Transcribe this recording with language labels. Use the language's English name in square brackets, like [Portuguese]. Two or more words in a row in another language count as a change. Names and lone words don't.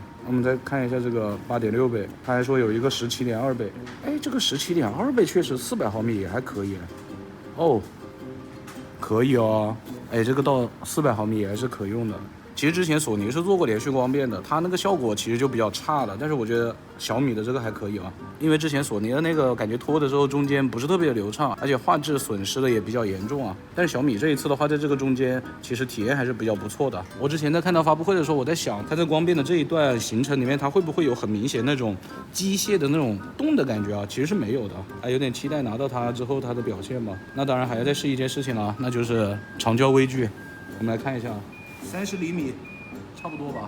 [Chinese] 我們再看一下這個8.6倍，它還說有一個17.2倍，哎，這個17.2倍確實400毫米也還可以，哦，可以哦，哎，這個到400毫米也還是可用的。其實之前索尼是做過連續光變的，它那個效果其實就比較差了，但是我覺得小米的這個還可以啊，因為之前索尼的那個感覺拖的時候中間不是特別的流暢，而且畫質損失的也比較嚴重啊。但是小米這一次的話，在這個中間其實體驗還是比較不錯的。我之前在看到發布會的時候，我在想它在光變的這一段行程裡面，它會不會有很明顯那種機械的那種動的感覺啊？其實是沒有的，還有點期待拿到它之後它的表現吧。那當然還要再試一件事情了，那就是長焦微距，我們來看一下。30厘米，差不多吧。